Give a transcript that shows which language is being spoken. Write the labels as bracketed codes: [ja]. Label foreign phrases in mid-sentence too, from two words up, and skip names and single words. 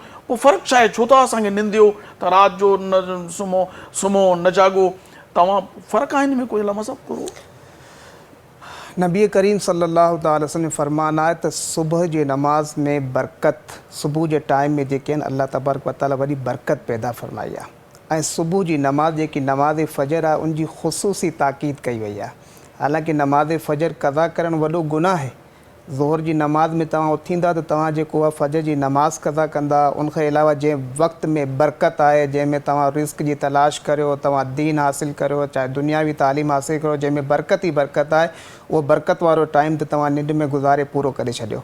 [sd] पोइ फ़र्क़ु छा आहे? छो था असांखे निंदियो त राति जो न सुम्हो न जाॻो? तव्हां फ़र्क़ु आहे हिन में कोई अलामा साहब? करो नबी करीम [ar] صلى الله عليه وسلم [sd] फरमान आहे त सुबुह जी नमाज़ में बरकत, सुबुह जे टाइम में जेके आहिनि [ar] الله تبارك وتعالى [sd] वॾी बरकत पैदा फरमाई आहे। ऐं सुबुह जी नमाज़ जेकी नमाज़ फ़जर आहे उनजी ख़ुसूसी ताक़ीद कई वई आहे। हालांकि नमाज़ फ़जर क़ज़ा करणु वॾो गुनाह आहे। ज़ोहर जी नमाज़ में तव्हां उथींदा त तव्हां जेको आहे फ़जर जी नमाज़ क़ज़ा कंदा। उनखे अलावा जंहिं वक़्त में बरकत आहे, जंहिंमें तव्हां रिस्क जी तलाश करियो, तव्हां दीन हासिलु करियो, चाहे दुनियावी तालीम हासिलु करियो, जंहिंमें बरकत ई बरकत आहे, उहो बरकत वारो टाइम त तव्हां निंड में गुज़ारे पूरो करे छॾियो।